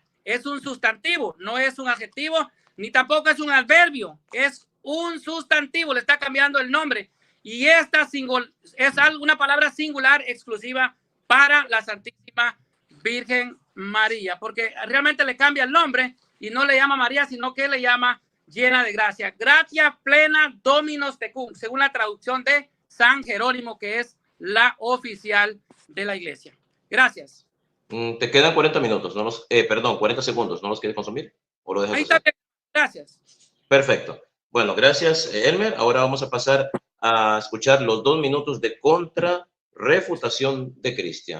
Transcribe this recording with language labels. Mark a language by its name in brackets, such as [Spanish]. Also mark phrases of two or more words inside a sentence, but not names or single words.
[Spanish] Es un sustantivo, no es un adjetivo, ni tampoco es un adverbio, es un sustantivo, le está cambiando el nombre. Y esta es una palabra singular exclusiva para la Santísima Virgen María, porque realmente le cambia el nombre y no le llama María, sino que le llama llena de gracia. [Latin] Gratia plena Dominus tecum, [Spanish] según la traducción de San Jerónimo, que es la oficial de la iglesia. Gracias. Te quedan 40 minutos, 40 segundos. ¿No los quieres consumir? ¿O lo dejas? Ahí está. Gracias. Perfecto. Bueno, gracias, Elmer. Ahora vamos a pasar a escuchar los 2 minutos de contrarrefutación de Cristian.